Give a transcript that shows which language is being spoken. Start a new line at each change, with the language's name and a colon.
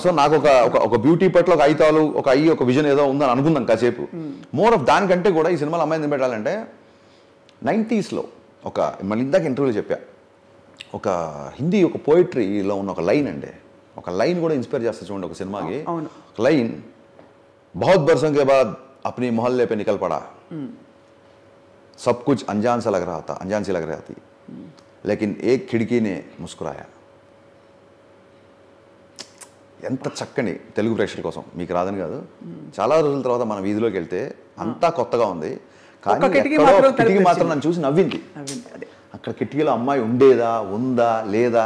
Telugu: So నాకు ఒక beauty పట్ల ఒక ఐతాలు, ఒక విజన్ ఏదో ఉందని అనుకుందాం కాసేపు. మోర్ ఆఫ్ దానికంటే కూడా ఈ సినిమాలో అమ్మాయిని పెట్టాలంటే 90sలో ఒక మళ్ళీ ఇందాక ఇంటర్వ్యూలో చెప్పా, ఒక హిందీ ఒక పోయిటరీలో ఉన్న ఒక లైన్ అండి, ఒక లైన్ కూడా ఇన్స్పైర్ చేస్తా చూడండి ఒక సినిమాకి. ఒక లైన్,
Hindi: बहुत बरसों के बाद अपनी मोहल्ले पे निकल पड़ा, सब कुछ अनजान सा लग रहा था, अनजान सी लग रही थी, लेकिन एक खिड़की ने मुस्कुराया.
Telugu: ఎంత చక్కని తెలుగు ప్రేక్షకుల కోసం, మీకు రాదని కాదు, చాలా రోజుల తర్వాత మన వీధిలోకి వెళ్తే అంతా కొత్తగా ఉంది, కానీ కిటికీ మాత్రం నన్ను చూసి నవ్వింది. అక్కడ కిటికీలో అమ్మాయి ఉండేదా, ఉందా, లేదా